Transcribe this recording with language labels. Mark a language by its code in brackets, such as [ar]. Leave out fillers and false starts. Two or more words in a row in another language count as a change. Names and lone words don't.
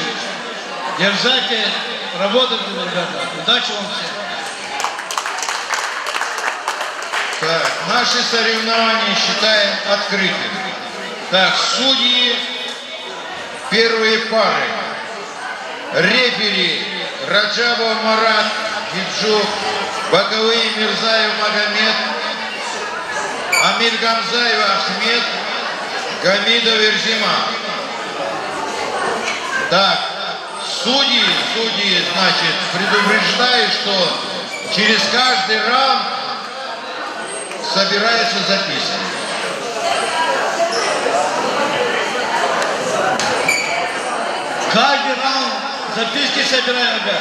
[ru] Дерзайте, работайте, ребята. Удачи вам всем. Так, наши соревнования считаем открытыми. Так, судьи, первые пары. Рефери Раджабов Марат, Хиджук, боковые Мирзаев Магомед, Амир Гамзаев Ахмед, Гамидов Верзима. Так, судьи, значит, предупреждаю, что через каждый раунд собирается записка. Каждый раунд записки собираем, ребят.